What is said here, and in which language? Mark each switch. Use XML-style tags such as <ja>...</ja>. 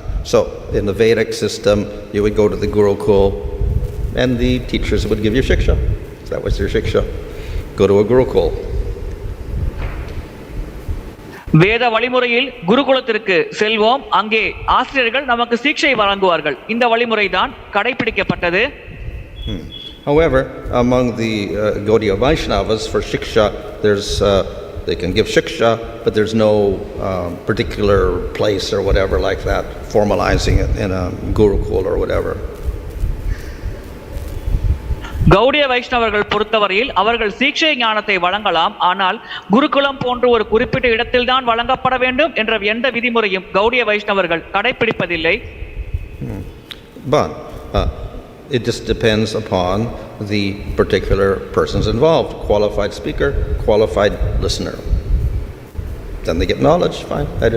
<en>So in the Vedic system you would go to the Gurukul and the teachers would give you shiksha. So that was your shiksha. Go to a Gurukul.</en> <ta>வேத வழிமுறையில் குருகுலத்திற்கு செல்வோம், அங்கே ஆசிரியர்கள் நமக்கு சீக்ஷை வழங்குவார்கள். இந்த வழிமுறை தான் கடைபிடிக்கப்பட்டது.</ta> <en>However, among the Gaudiya Vaishnavas for shiksha, there's they can give shiksha, but there's no particular place or whatever like that, formalizing it in a Gurukul or whatever.</en> <ta>Gaudiya வைஷ்ணவர்கள் பொறுத்தவரையில் அவர்கள் சீக்ஷை ஞானத்தை வழங்கலாம், ஆனால் குருகுலம் போன்ற ஒரு குறிப்பிட்ட இடத்தில் தான் வழங்கப்பட வேண்டும் என்ற எந்த விதிமுறையும் கௌடிய வைஷ்ணவர்கள் கடைபிடிப்பதில்லை.</ta> <en>But it just depends upon the particular persons involved, qualified speaker, qualified listener. Then they get knowledge, fine.</en>